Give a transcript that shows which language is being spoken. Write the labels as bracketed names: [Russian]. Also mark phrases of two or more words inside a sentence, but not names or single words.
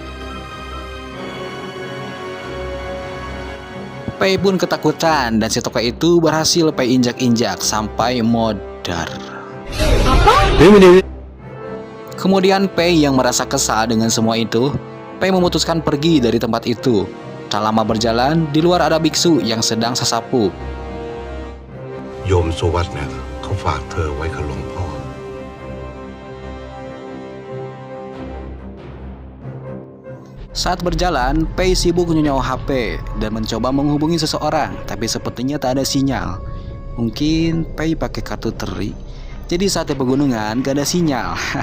[Indonesian] Pei pun ketakutan dan si toke itu berhasil Pei injak-injak sampai modar. Kemudian Pei yang merasa kesal dengan semua itu, Pei memutuskan pergi dari tempat itu. Tak lama berjalan, di luar ada biksu yang sedang sesapu. [Thai] โยมสุวัตเนี่ยเขาฝากเธอไว้กับหลวงพ่อ [Indonesian] Saat berjalan, Pei sibuk nyenyawa HP dan mencoba menghubungi seseorang, tapi sepertinya tak ada sinyal. Mungkin Pei pakai kartu teri, jadi saat di pegunungan gak ada sinyal.